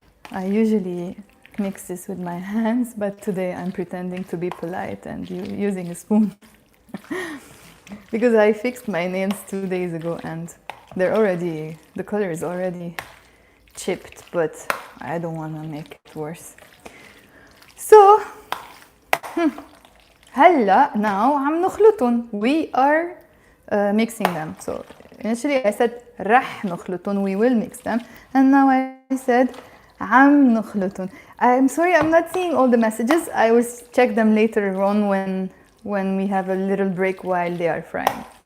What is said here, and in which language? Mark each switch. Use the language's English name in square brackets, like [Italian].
[English] I usually mix this with my hands, but today I'm pretending to be polite and using a spoon. Because I fixed my nails 2 days ago and the color is already chipped, but I don't want to make it worse. [Arabic] So هلا now عم نخلطن. [English] We are mixing them. So initially I said [Arabic] رح نخلطن, [English] we will mix them, and now I said [Arabic] عم نخلطن. [English] I'm sorry, I'm not seeing all the messages. I will check them later on when we have a little break while they are frying.